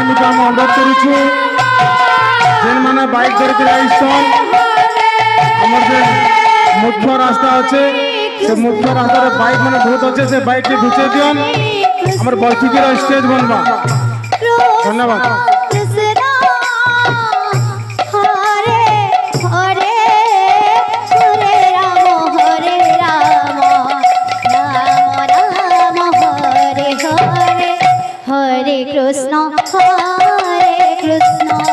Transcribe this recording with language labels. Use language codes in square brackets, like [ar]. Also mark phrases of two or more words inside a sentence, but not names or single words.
[or] ମୁଁ ଅନୁରୋଧ କରୁଛୁ ଯେମାନେ ବାଇକ୍ ଧରିକି ଆଇସନ୍ ଆମର [bn] যে মুখ্য রাস্তা আছে সে মুখ্য রাস্তার বাইক মানে বহুত আছে সে বাইকটি ঘুচে দিন আমার বৈঠকের স্টেজ বনবা ধন্যবাদ [sa] হরে হরে হরে রাম হরে রাম রাম রাম হরে হরে হরে কৃষ্ণ হরে কৃষ্ণ